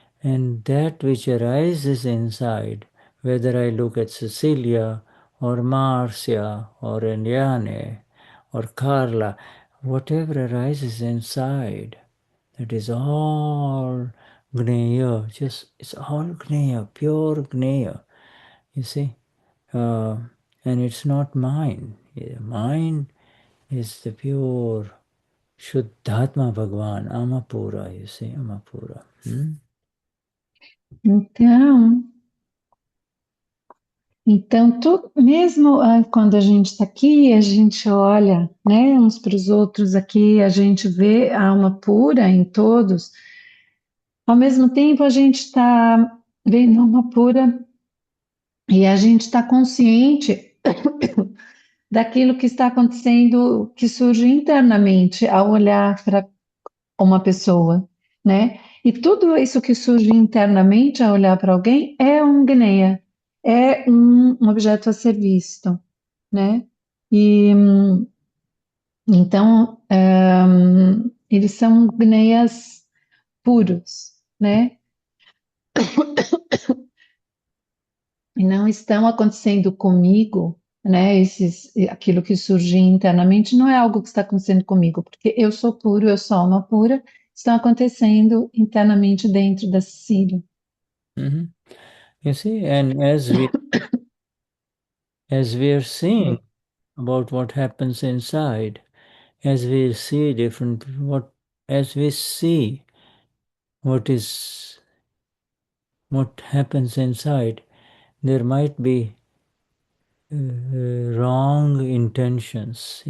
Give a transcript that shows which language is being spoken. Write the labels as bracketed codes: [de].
[en] And that which arises inside, whether I look at Cecilia or Marcia or Eliane or Carla, whatever arises inside, that is all Gneya, it's all Gneya, pure Gneya, you see. And it's not mine. Mine is the pure Shuddhatma Bhagwan, Amapura, you see, Amapura. [pt] Então, mesmo quando a gente está aqui, a gente olha, né, uns para os outros aqui, a gente vê a alma pura em todos. Ao mesmo tempo, a gente está vendo a alma pura e a gente está consciente daquilo que está acontecendo, que surge internamente ao olhar para uma pessoa, né? E tudo isso que surge internamente ao olhar para alguém é um gneia, é um objeto a ser visto, né? E então eles são gneias puros, né? E não estão acontecendo comigo, né, aquilo que surge internamente não é algo que está acontecendo comigo, porque eu sou puro, eu sou alma pura, estão acontecendo internamente dentro da Cecília. Mhm. [en] You see, and as we are seeing about what happens inside, as we see different what as we see what is what happens inside, there might be wrong intentions.